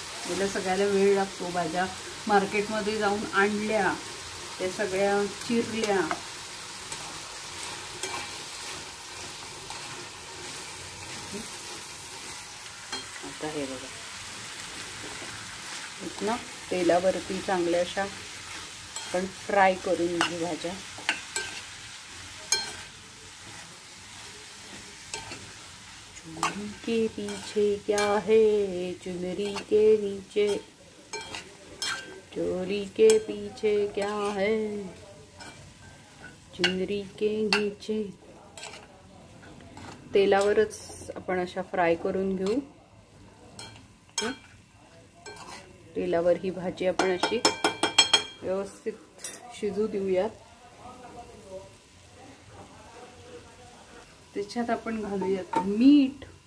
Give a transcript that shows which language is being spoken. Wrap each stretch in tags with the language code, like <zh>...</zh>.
<mr>याला सगळ्याला वेळ लागतो. भाज्या मार्केटमध्ये जाऊन आणल्या, त्या सगळ्या चिरल्या, आता हे बघा ना, तेलावरती चांगल्या अशा आपण फ्राय करून घेऊ भाज्या.</mr> <hi>चुनरी के पीछे क्या है, चुनरी के नीचे, चोरी के पीछे क्या है, चुनरी के नीचे.</hi> <mr>तेलावरच आपण अशा फ्राय करून घेऊ. तेलावर ही भाजी आपण अशी व्यवस्थित शिजू देऊयात. त्याच्यात आपण घालूयात मीठ.</mr>